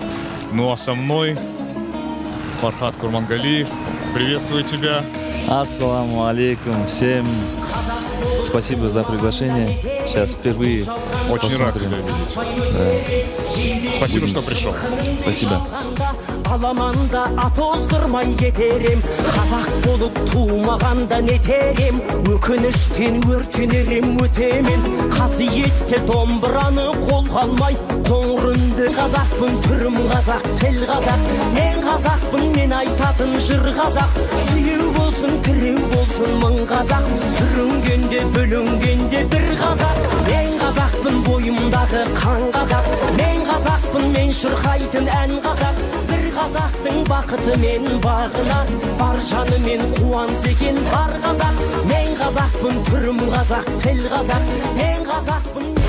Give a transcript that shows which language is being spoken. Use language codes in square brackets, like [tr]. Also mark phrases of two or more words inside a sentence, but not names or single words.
[ru] Ну а со мной Фархат Курмангалиев. Приветствую тебя. [ar] السلام عليكم. [ru] Всем спасибо за приглашение. Сейчас впервые. Очень рад тебя видеть. Да. Спасибо, что пришел. Спасибо. [kk] Аламанда атоздырмай кетерем, қазақ болып туылмағанда нетерем, өкініштен өртенерем өтемен, қасиетті домбыраны қолға алмай, қоңыр үнді қазақпын, түрім қазақ, тіл қазақ, мен қазақпын, мен айтатын жыр қазақ, сүйеу болсын, тіреу болсын мың қазақ, сүрінгенде бөлінгенде бір қазақ, мен қазақпын, бойымдағы қан қазақ, мен қазақпын, мен шырқайтын ән қазақ, қазақтың бақыты мен бағына, бар жанымен қуанса екен бар қазақ, мен қазақпын, түрім қазақ, тіл қазақ, мен қазақпын.